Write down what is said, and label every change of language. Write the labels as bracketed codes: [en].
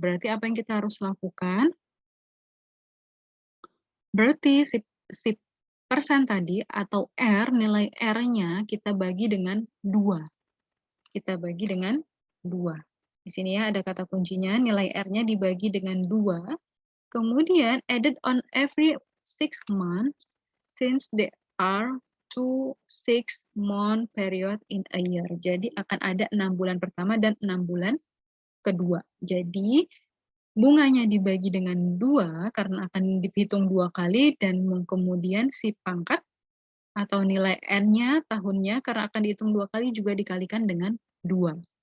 [id] Berarti apa yang kita harus lakukan? Berarti si persen tadi atau R, nilai R-nya kita bagi dengan 2. Kita bagi dengan 2. Di sini ya ada kata kuncinya, nilai R-nya dibagi dengan 2. Kemudian [en] added on every 6 months since there are 2 6-month period in a year. [id] Jadi akan ada 6 bulan pertama dan 6 bulan kedua. Jadi bunganya dibagi dengan 2 karena akan dihitung 2 kali dan kemudian si pangkat atau nilai N-nya tahunnya karena akan dihitung 2 kali juga dikalikan dengan 2.